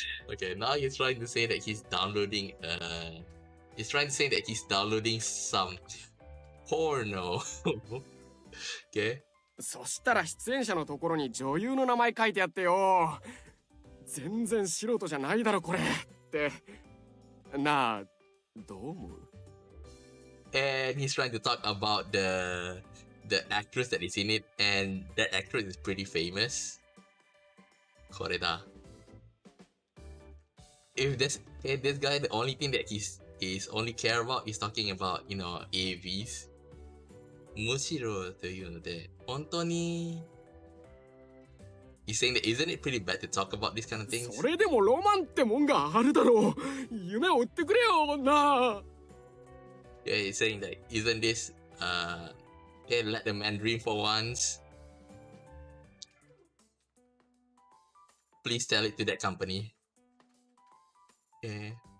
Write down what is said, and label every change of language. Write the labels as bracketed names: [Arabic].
[English] Okay, now he's trying to say that he's downloading he's trying to say that he's downloading some porno. Okay. [Japanese] そしたら出演者のところに女優の名前書いてあってよ。全然素人じゃないだろこれって。なあ、どう思う？ [English] And he's trying to talk about the actress that is in it, and that actress is pretty famous. [Japanese] これだ。 [English] If this guy, the only thing that he's only care about is talking about, you know, AVs. [Japanese] むしろというので、本当に [English] He's saying that isn't it pretty bad to talk about these kind of things? [Japanese] それでもロマンってもんがあるだろう。夢を売ってくれよなあ。 [English] Yeah, he's saying that isn't this okay, let the man dream for once. Please tell it to that company. Okay.